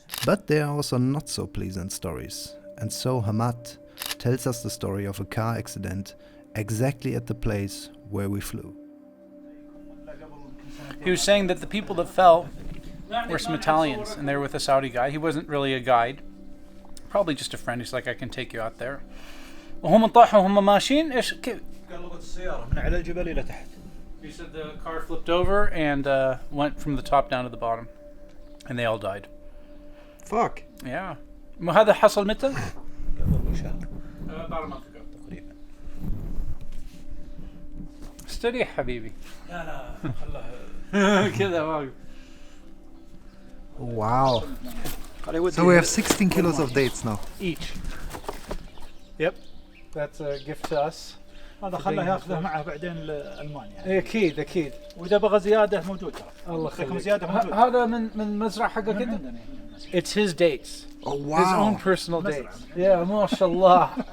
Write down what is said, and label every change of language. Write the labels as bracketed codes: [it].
[en] But there are also not so pleasant stories, and so Hammad tells us the story of a car accident exactly at the place where we flew. He was saying that the people that fell were some Italians, and they were with a Saudi guy. He wasn't really a guide, probably just a friend. He's like, I can take you out there. [ar] وهم طاحوا وهم ماشيين ايش كيف؟ قلبت السيارة من على الجبل إلى تحت. [en] He said the car flipped over and went from the top down to the bottom, and they all died. Fuck. Yeah. [ar] وهذا حصل متى؟ قبل شهر. [en] About a month ago. [ar] تقريبا. استريح حبيبي. لا خلها. كذا واقف. [en] Wow. So we have 16 kilos of dates now. Each. Yep. That's a gift to us. [ar] هذا خله ياخذه معه بعدين لألمانيا. أكيد أكيد. وإذا بغى زيادة موجود ترى. الله يخليكم يخليك. زيادة موجود. هذا من مزرعة حقه كده؟ [en] It's his dates. Oh His own personal dates. Yeah, [ar] ما شاء الله.